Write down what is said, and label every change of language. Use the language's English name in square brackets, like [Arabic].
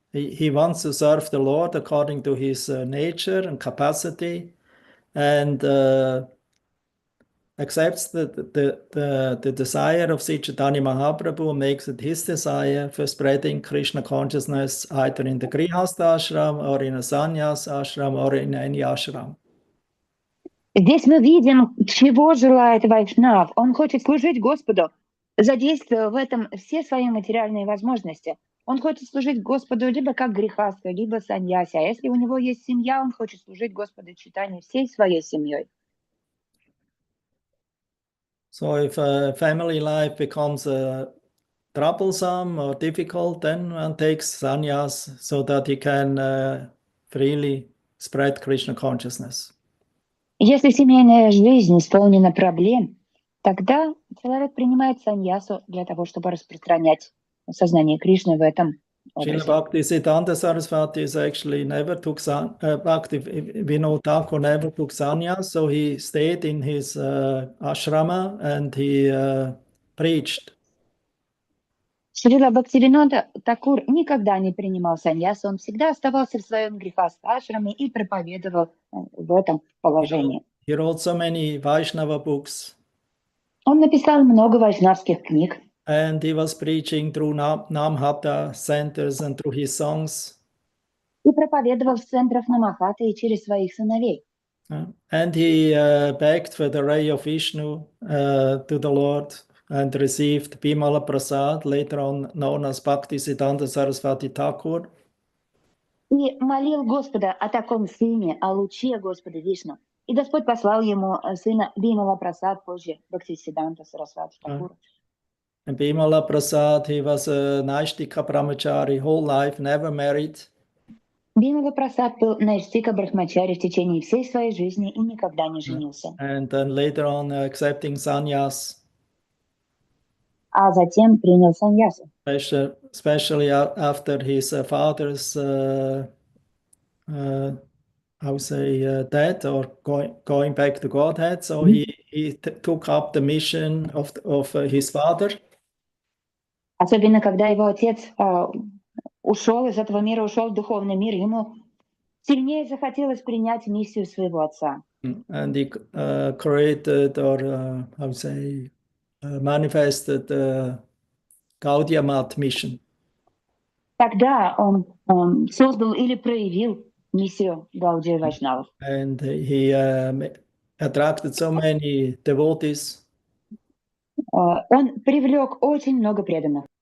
[English] He wants to serve the Lord according to his nature and capacity, and accepts the desire of Sri Chaitanya Mahaprabhu and makes it his desire for spreading Krishna consciousness either in the grihasta ashram or in a sannyas ashram or in any ashram. [Russian] Здесь мы видим, чего желает Вайшнав. Он хочет служить Господу, задействуя в этом все свои материальные возможности. Он хочет служить Господу либо как грехастха, либо саньяси. А если у него есть семья, он хочет служить Господу Чайтаньи всей своей семьей. [English] So if family life becomes troublesome or difficult, then one takes sannyas so that he can freely spread Krishna consciousness. [Russian] Если семейная жизнь исполнена проблем, тогда человек принимает саньясу для того, чтобы распространять сознание Кришны в этом [English] Srila [Russian] образе. [English] Bhaktisiddhanta Saraswati is actually never took Bhaktivinoda Thakur never took sannyas, so he stayed in his ashrama and he preached. [Russian] Шрила Бхактивинода Такур никогда не принимал саньясу, он всегда оставался в своем грехастха-ашраме и проповедовал в этом положении. [English] He wrote so many Vaishnava books. [Russian] Он написал много вайшнавских книг. [English] And he was preaching through Namhata centers and through his songs. [Russian] И проповедовал в центрах Намахаты и через своих сыновей. [English] And he begged for the ray of Vishnu to the Lord and received Bimala Prasad, later on known as Bhaktisiddhanta Saraswati Thakur. [Russian] И молил Господа о таком сыне, о луче Господа Вишну. И Господь послал ему сына Бимала Прасад, позже Бхактисиддханта Сарасвати Тхакура. [English] And Bimala Prasad, he was a Naishtika Brahmachari, whole life, never married. [Russian] Бимала Прасад был Найштика Брахмачари в течение всей своей жизни и никогда не женился. [English] And then later on accepting sannyas. [Russian] а затем принял саньясу. [English] Especially after his father's, I would say, death or going back to Godhead. So he took up the mission of his father. [Russian] Особенно, когда его отец ушел из этого мира, ушел в духовный мир, ему сильнее захотелось принять миссию своего отца. [English] And he created, or I would say, manifested the Gaudiya Math mission. [Russian] Тогда он создал или проявил миссию Гаудия Вайшнавов. [English] And he attracted so many devotees. [Russian] Он привлек очень много преданных.